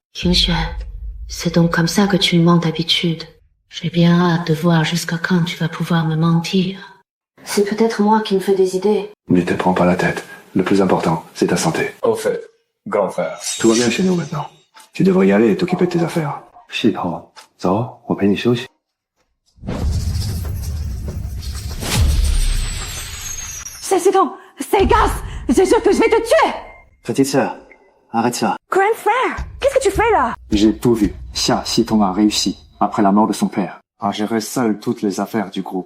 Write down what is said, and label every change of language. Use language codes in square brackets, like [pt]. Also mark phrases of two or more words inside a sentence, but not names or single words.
[fr] Qin Xuan, c'est donc comme ça que tu me mens d'habitude. J'ai bien hâte de voir jusqu'à quand tu vas pouvoir me mentir. C'est peut-être moi qui me fais des idées. Ne te prends pas la tête. Le plus important, c'est ta santé. Au fait, grand frère. Tout va bien chez nous maintenant. Tu devrais y aller et t'occuper de tes affaires. Xiton, [zh] 走，我陪你休息。 [fr] C'est bon, c'est Gas. C'est sûr que je vais te tuer. Petite sœur, arrête ça. Grand frère, qu'est-ce que tu fais là? J'ai tout vu. Xia Xiton a réussi, après la mort de son père, à gérer seul toutes les affaires du groupe.